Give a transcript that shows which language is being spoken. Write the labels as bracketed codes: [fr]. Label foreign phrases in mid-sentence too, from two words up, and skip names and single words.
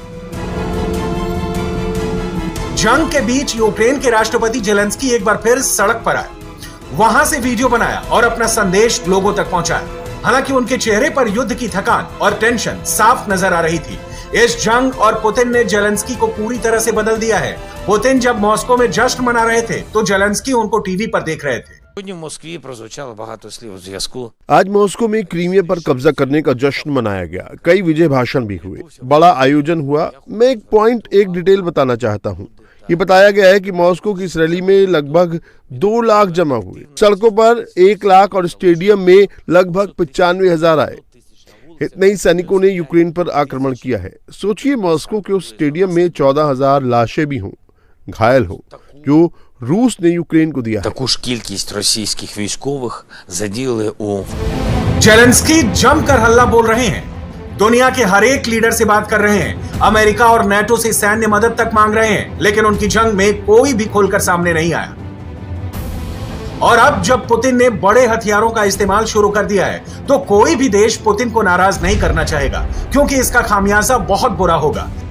[hi] जंग के बीच यूक्रेन के राष्ट्रपति जेलेंस्की एक बार फिर सड़क पर आए, वहां से वीडियो बनाया और अपना संदेश लोगों तक पहुंचाया। हालांकि उनके चेहरे पर युद्ध की थकान और टेंशन साफ नजर आ रही थी। इस जंग और पुतिन ने जेलेंस्की को पूरी तरह से बदल दिया है। पुतिन जब मॉस्को में जश्न मना रहे थे तो जेलेंस्की उनको टीवी पर देख रहे थे। [uk] Сьогодні в Москві прозвучало багато слів у зв'язку. [hi] आज मॉस्को में क्रीमिया पर कब्जा करने का जश्न मनाया गया, कई विजय भाषण भी हुए, बड़ा आयोजन हुआ। मैं एक डिटेल बताना चाहता हूँ। ये बताया गया है कि मॉस्को की इस रैली में लगभग 2 लाख जमा हुए, सड़कों पर 1 लाख और स्टेडियम में लगभग 95,000 आए। इतने ही सैनिकों ने यूक्रेन पर आक्रमण किया है। सोचिए मॉस्को के उस स्टेडियम में 14,000 लाशें भी हों, घायल हो, जो रूस ने यूक्रेन को दिया है। [uk] Таку ж кількість російських військових задіяли у [hi] जेलेंस्की जमकर हल्ला बोल रहे हैं, दुनिया के हर एक लीडर से बात कर रहे हैं, अमेरिका और नाटो से सैन्य मदद तक मांग रहे हैं, लेकिन उनकी जंग में कोई भी खुलकर सामने नहीं आया। और अब जब पुतिन ने बड़े हथियारों का इस्तेमाल शुरू कर दिया है तो कोई भी देश पुतिन को नाराज नहीं करना चाहेगा, क्योंकि इसका खामियाजा बहुत बुरा होगा।